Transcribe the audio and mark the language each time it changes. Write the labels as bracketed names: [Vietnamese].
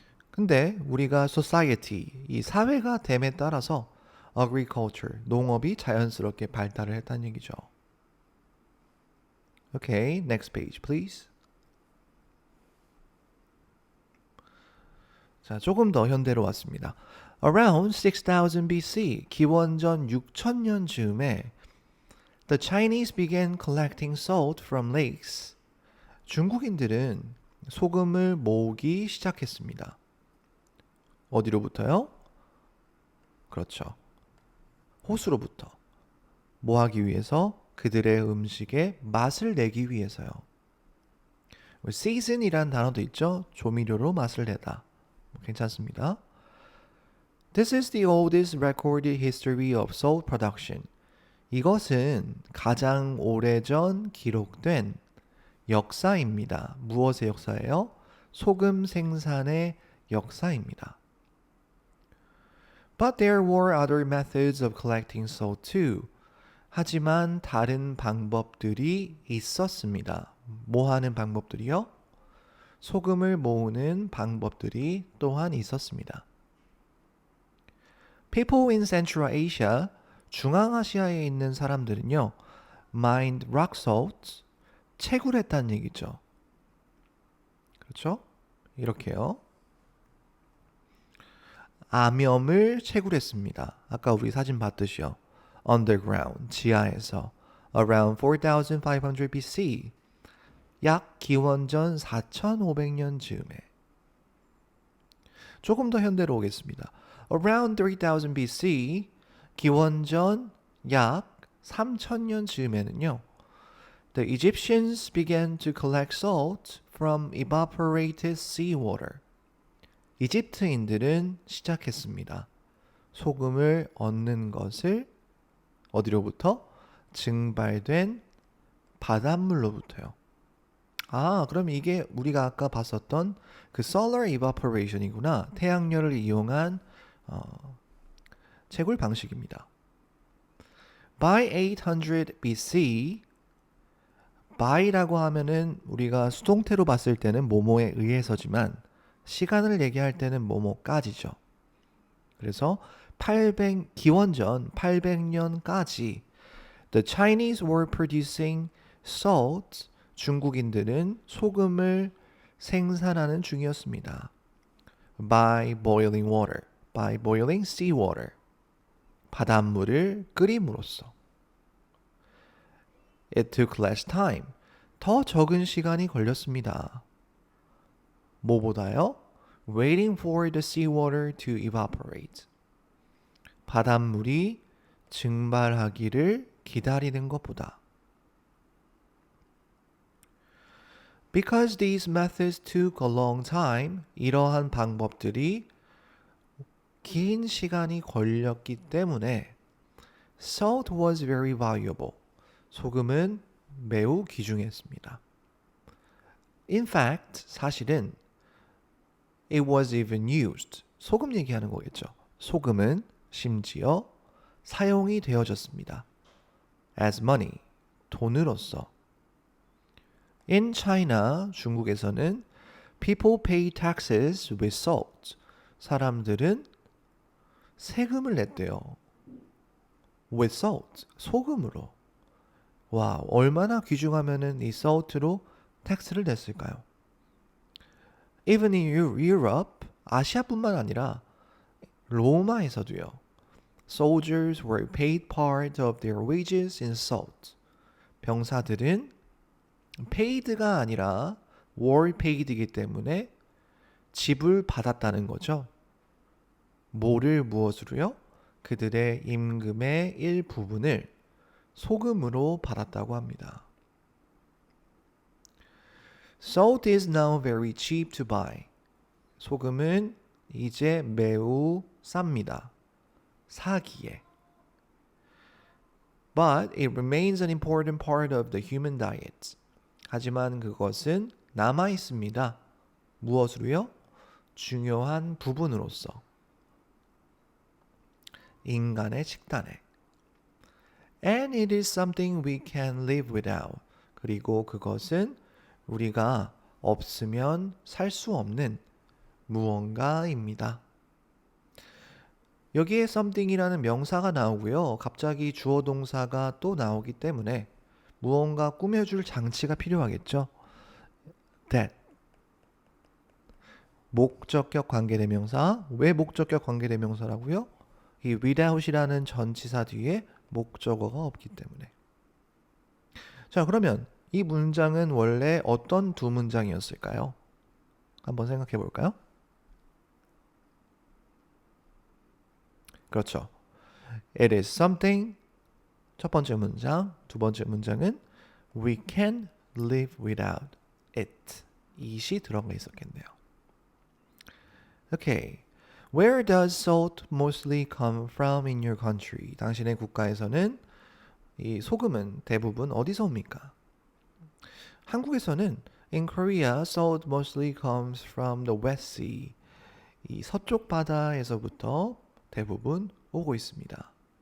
[Korean] 근데 우리가 society 이 사회가 됨에 따라서 agriculture 농업이 자연스럽게 발달을 했다는 얘기죠. [English] Okay, next page please. [Korean] 자, 조금 더 현대로 왔습니다. [English] Around 6000 BC, [Korean] 기원전 6000년 즈음에 [English] the Chinese began collecting salt from lakes. [Korean] 중국인들은 소금을 모으기 시작했습니다. 어디로부터요? 그렇죠. 호수로부터. 뭐 하기 위해서? 그들의 음식에 맛을 내기 위해서요. season이란 단어도 있죠. 조미료로 맛을 내다. 괜찮습니다. [English] This is the oldest recorded history of salt production. [Korean] 이것은 가장 오래전 기록된 역사입니다. 무엇의 역사예요? 소금 생산의 역사입니다. [English] But there were other methods of collecting salt too. [Korean] 하지만 다른 방법들이 있었습니다. 뭐 하는 방법들이요? 소금을 모으는 방법들이 또한 있었습니다. [English] People in Central Asia, [Korean] 중앙아시아에 있는 사람들은요, [English] mined rock salt, [Korean] 채굴했다는 얘기죠. 그렇죠? 이렇게요. 암염을 채굴했습니다. 아까 우리 사진 봤듯이요. underground, 지하에서 [English] around 4500 BC, [Korean] 약 기원전 4500년 즈음에. 조금 더 현대로 오겠습니다. [English] Around 3000 BC, [Korean] 기원전 약 3000년 즈음에는요. [English] The Egyptians began to collect salt from evaporated seawater. [Korean] 이집트인들은 시작했습니다. 소금을 얻는 것을 어디로부터? 증발된 바닷물로부터요. 아, 그럼 이게 우리가 아까 봤었던 그 solar evaporation이구나. 태양열을 이용한 채굴 방식입니다. [English] By 800 BC, [Korean] by라고 하면은 우리가 수동태로 봤을 때는 뭐뭐에 의해서지만 시간을 얘기할 때는 뭐뭐까지죠. 그래서 기원전 800년까지 [English] the Chinese were producing salt. [Korean] 중국인들은 소금을 생산하는 중이었습니다. [English] By boiling water, by boiling seawater. [Korean] 바닷물을 끓임으로써. [English] It took less time. [Korean] 더 적은 시간이 걸렸습니다. 뭐보다요? [English] Waiting for the seawater to evaporate. [Korean] 바닷물이 증발하기를 기다리는 것보다. [English] Because these methods took a long time, [Korean] 이러한 방법들이 긴 시간이 걸렸기 때문에 [English] salt was very valuable. [Korean] 소금은 매우 귀중했습니다. [English] In fact, [Korean] 사실은 [English] it was even used. [Korean] 소금 얘기하는 거겠죠. 소금은 심지어 사용이 되어졌습니다. [English] as money, [Korean] 돈으로서. [English] In China, [Korean] 중국에서는 [English] people pay taxes with salt. [Korean] 사람들은 세금을 냈대요. [English] with salt, [Korean] 소금으로. 와, 얼마나 귀중하면은 이 salt로 텍스를 냈을까요? [English] Even in Europe, [Korean] 아시아뿐만 아니라 로마에서도요. [English] Soldiers were paid part of their wages in salt. [Korean] 병사들은 paid가 아니라 were paid이기 때문에 지불받았다는 거죠. 무엇으로요? 그들의 임금의 일부분을 소금으로 받았다고 합니다. [English] Salt is now very cheap to buy. [Korean] 소금은 이제 매우 쌉니다. 사기에. [English] But it remains an important part of the human diet. [Korean] 하지만 그것은 남아 있습니다. 무엇으로요? 중요한 부분으로서. 인간의 식단에. [English] And it is something we can live without. [Korean] 그리고 그것은 우리가 없으면 살 수 없는 무언가입니다. 여기에 something이라는 명사가 나오고요. 갑자기 주어 동사가 또 나오기 때문에 무언가 꾸며줄 장치가 필요하겠죠. [English] That. [Korean] 목적격 관계대명사. 왜 목적격 관계대명사라고요? 이 without이라는 전치사 뒤에 목적어가 없기 때문에. 자, 그러면 이 문장은 원래 어떤 두 문장이었을까요? 한번 생각해 볼까요? 그렇죠. [English] It is something. [Korean] 첫 번째 문장. 두 번째 문장은 [English] we can live without it. [Korean] it이 들어가 있었겠네요. [English] Okay. Where does salt mostly come from in your country? [Korean] 당신의 국가에서는 이 소금은 대부분 어디서 옵니까? 한국에서는 [English] In Korea, salt mostly comes from the West Sea. [Korean] 이 서쪽 바다에서부터 대부분 오고 있습니다.